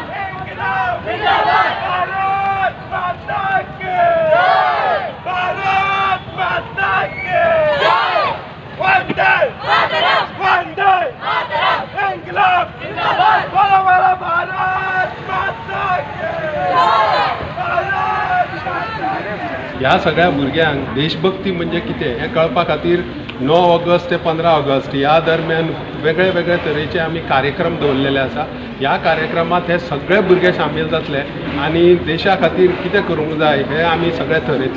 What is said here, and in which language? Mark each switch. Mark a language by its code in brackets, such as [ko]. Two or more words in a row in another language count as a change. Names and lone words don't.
[hi] इंकलाब जिंदाबाद। भारत माता के जय। भारत माता के जय। वंदे मातरम, वंदे मातरम। इंकलाब जिंदाबाद। बोलो बोलो भारत माता के जय। भारत माता के। [kok] ह्या सगळ्या भुरग्यांक देशभक्ती म्हणजे कितें हें कळपा खातीर 9 ऑगस्ट ते 15 ऑगस्ट ह्या दरम्यान वेगळे वेगळे तरेचे आमी कार्यक्रम दवरलेले आसा। ह्या कार्यक्रमांत हे सगळे भुरगे शामील जातले आनी देशा खातीर कितें करूंक जाय हें आमी सगळे थरयतले।